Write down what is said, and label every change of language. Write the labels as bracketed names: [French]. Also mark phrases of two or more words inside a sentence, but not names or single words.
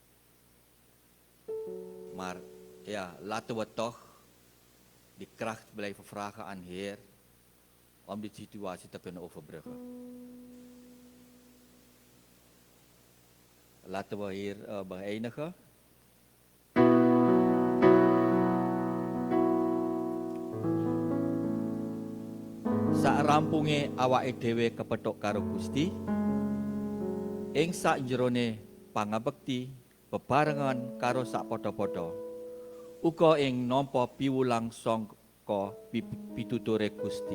[Dutch] Maar ja, laten we toch die kracht blijven vragen aan de Heer om die situatie te kunnen overbruggen. Laten we hier beëindigen. [Javanese] Sarampunge awake dhewe kepethuk karo Gusti ing sakjerone pangabekti bebarengan karo sakpadha-padha uga ing nampa piwulang sangka pituture Gusti.